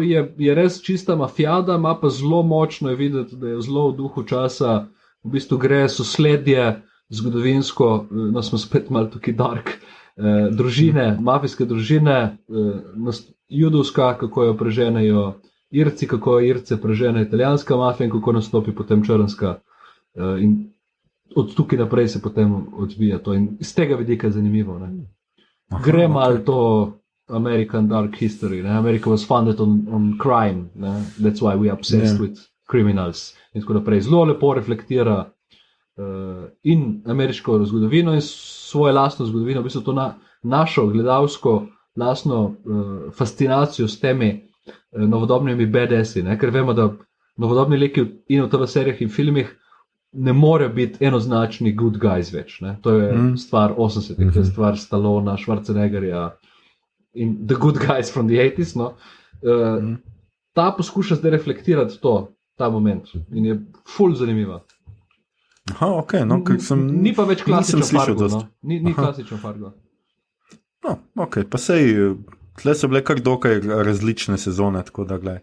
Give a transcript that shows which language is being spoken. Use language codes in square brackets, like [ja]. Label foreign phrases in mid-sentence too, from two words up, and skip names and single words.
[sl] Je res čista mafijada, ima pa zelo močno je videti, da je zelo v duhu časa, v bistvu gre sosledje zgodovinsko, no smo spet malo tukaj dark, družine, mafijske družine, judovska, kako jo preženejo Irci, kako Irce prežene italijanska mafija in kako nastopi potem črnska. In od tukaj naprej se potem odvija to. In iz tega vidika je zanimivo. Gre malo to [en] American Dark History. [sl] Ne? [en] America was founded on crime. [sl] Ne? [en] That's why we are obsessed with criminals. [sl] In tako naprej. Zelo lepo reflektira in ameriško zgodovino in svojo lastno zgodovino. V bistvu to našo gledalsko lastno fascinacijo s temi novodobnimi BDS-i, ker vemo, da novodobni liki in v TV-serijah in filmih ne more biti enoznačni [en] good guys [sl] več. Ne? To je stvar 80-ih, to je stvar Stallona, Schwarzeneggerja in [en] the good guys from the 80s. [sl] No? Ta poskuša zdaj reflektirati ta moment in je ful zanimiva. Aha, ok, no, ker ni pa več klasičen Fargo. No? Ni klasičen Fargo. No, ok, pa sej, tle so bile kar dokaj različne sezone, tako da glej.